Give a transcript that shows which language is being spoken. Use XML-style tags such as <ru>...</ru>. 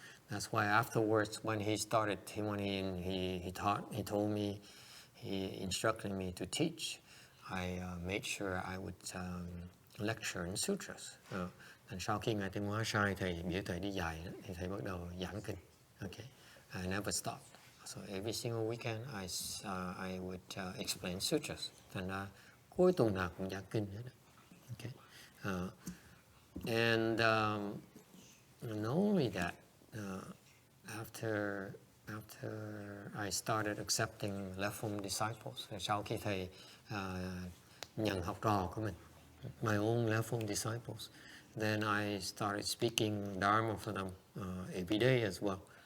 <en>That's why afterwards, when he started, when he told me, he instructed me to teach. I made sure I would lecture in sutras.</en> <vi>Sau khi ngài Tiến Hóa sai thầy biểu thầy đi dạy thì thầy bắt đầu giảng kinh.</vi> <en>Okay, I never stopped. So every single weekend I would explain sutras.</en> <vi>Thành ra cuối tuần nào cũng giảng kinh hết.</vi> <en>Okay, and not only that, after I started accepting left form disciples,</en> <vi>sau khi thầy nhận học trò của mình,</vi> <en>my own left form disciples, then I started speaking Dharma for them every day as well.</en>